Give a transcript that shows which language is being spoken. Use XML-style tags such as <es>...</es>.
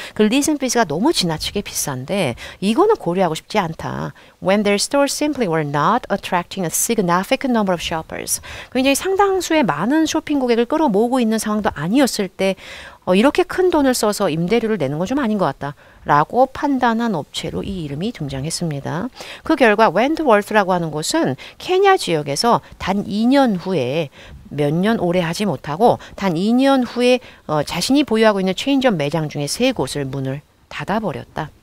<ko>그 leasing fees가 너무 지나치게 비싼데 이거는 고려하고 싶지 않다.</ko> <en>When their stores simply were not attracting a significant number of shoppers.</en> <ko>굉장히 상당수의 많은 쇼핑 고객을 끌어모으고 있는 상황도 아니었을 때 이렇게 큰 돈을 써서 임대료를 내는 건 좀 아닌 것 같다. 라고 판단한 업체로 이 이름이 등장했습니다. 그 결과 웬트월스라고 하는 곳은 케냐 지역에서 단 2년 후에 몇 년 오래 하지 못하고 단 2년 후에 자신이 보유하고 있는 체인점 매장 중에 3곳을 문을 닫아버렸다.</ko>